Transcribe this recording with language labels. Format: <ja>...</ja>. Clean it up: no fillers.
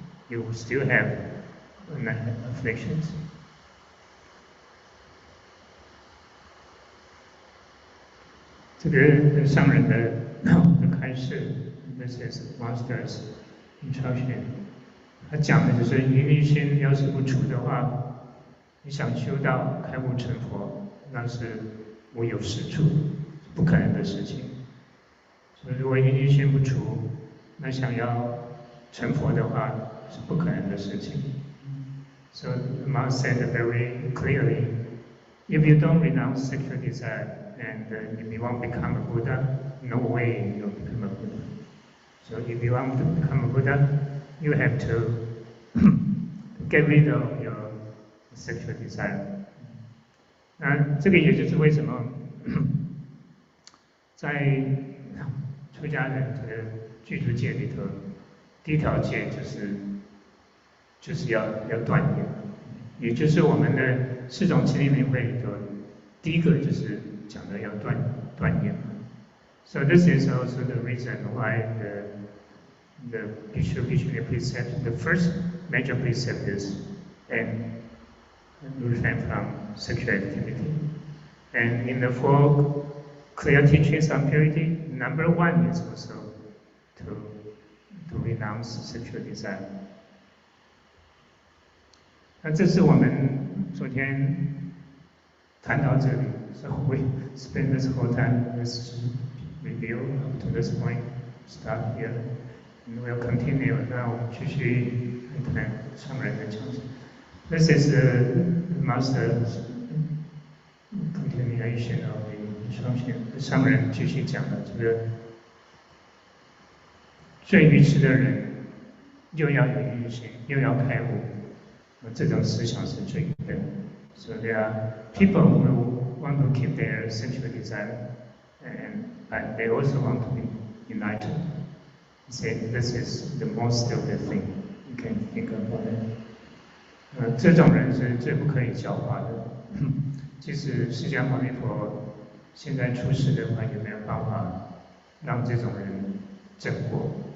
<en>You will still have afflictions. This is Master's instruction.</en> <zh>他讲的就是淫欲心要是不除的话，你想修到开悟成佛，那是无有是处，不可能的事情。所以如果淫欲心不除，那想要成佛的话是不可能的事情。</zh> <en>So the Master said very clearly, if you don't renounce sexual desire and if you want to become a Buddha, no way you'll become a Buddha. So if you want to become a Buddha, you have to get rid of your sexual desire.</en> <zh>那这个也就是为什么在出家人这个具足戒里头，第一条戒就是要断言，也就是我们的四种清净明慧里头，第一个就是讲的要断言。</zh> <en>So this is also the reason why the Bhikshu precept, the first major precept is refrain from sexual activity. And in the four clear teachings on purity, number one is also to renounce sexual desire.</en> <zh>那这是我们昨天谈到这里</zh> <en>，so we spend this whole time this review up to this point, start here, and we'll continue.</en> <zh>那我们继续谈上人的讲解。</zh> <en>This is the Master's continuation of the instruction.</en> <zh>上人继续讲的这个最愚痴的人，又要有欲心，又要开悟。这种思想是最愚笨的。</zh> <en>So there are people who want to keep their sexual desire, but they also want to be enlightened. Say this is the most stupid thing you can think about it.</en> <zh>这种人是最不可以教化的。即使释迦牟尼佛现在出世的话，也没有办法让这种人正果。</zh>